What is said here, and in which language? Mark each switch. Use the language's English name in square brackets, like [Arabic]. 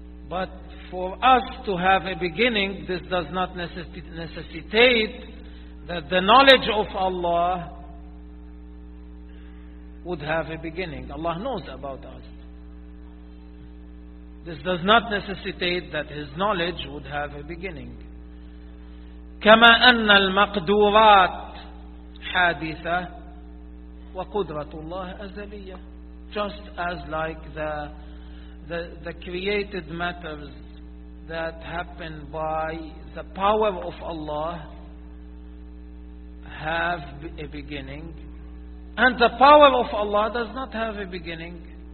[English] But for us to have a beginning, this does not necessitate that the knowledge of Allah would have a beginning. Allah knows about us. This does not necessitate that His knowledge would have a beginning. [Arabic] كما أن المقدورات حادثة وقدرة الله أزلية. [English] Just as like the created matters that happen by the power of Allah have a beginning, and the power of Allah does not have a beginning.